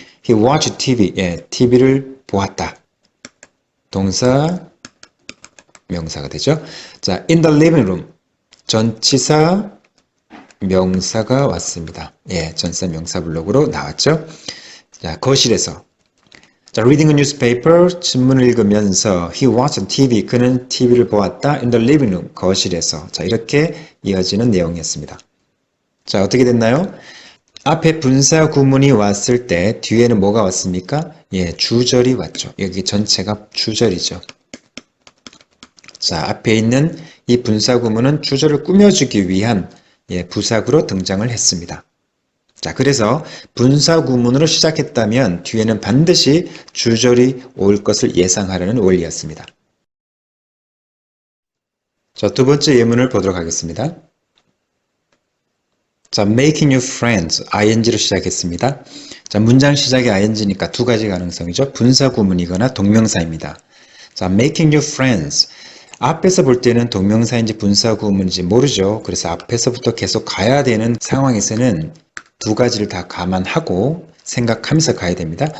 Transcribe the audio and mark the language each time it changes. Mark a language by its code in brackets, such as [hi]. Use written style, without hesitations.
[en] He watched TV. [ko] 예, TV를 보았다. 동사, 명사가 되죠. 자, [en] in the living room. [ko] 전치사, 명사가 왔습니다. 예, 전사 명사 블록으로 나왔죠. 자, 거실에서. [en] 자, reading a newspaper, [ko] 신문을 읽으면서 [en] he watched TV, [ko] 그는 TV를 보았다. [en] in the living room, [ko] 거실에서. 자, 이렇게 이어지는 내용이었습니다. 자, 어떻게 됐나요? 앞에 분사 구문이 왔을 때 뒤에는 뭐가 왔습니까? 예, 주절이 왔죠. 여기 전체가 주절이죠. 자, 앞에 있는 이 분사 구문은 주절을 꾸며주기 위한 부사구로 등장을 했습니다. 자, 그래서 분사 구문으로 시작했다면 뒤에는 반드시 주절이 올 것을 예상하라는 원리였습니다. 자, 두 번째 예문을 보도록 하겠습니다. 자, [en] making new friends, [ko] ing로 시작했습니다. 자, 문장 시작이 ing니까 두 가지 가능성이죠. 분사 구문이거나 동명사입니다. [en] 자, making new friends. [ko] 앞에서 볼 때는 동명사인지 분사 구문인지 모르죠. 그래서 앞에서부터 계속 가야 되는 상황에서는 두 가지를 다 감안하고 생각하면서 가야 됩니다.